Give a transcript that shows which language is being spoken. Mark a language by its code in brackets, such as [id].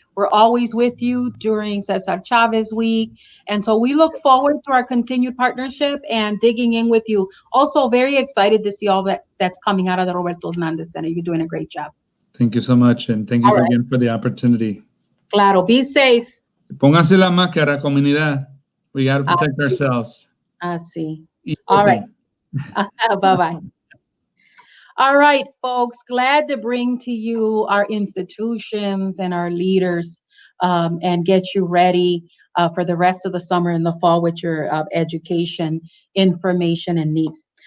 [en] We're always with you during Cesar Chavez Week. And so we look forward to our continued partnership and digging in with you. Also, very excited to see all that's coming out of the Roberto Hernandez Center. You're doing a great job. Thank you so much, and thank you again for the opportunity. Claro, be safe. [es] Pónganse la máscara, comunidad. [en] We got to protect ourselves. Así. All right. Bye-bye. All right, folks, glad to bring to you our institutions and our leaders and get you ready for the rest of the summer and the fall with your education, information, and needs.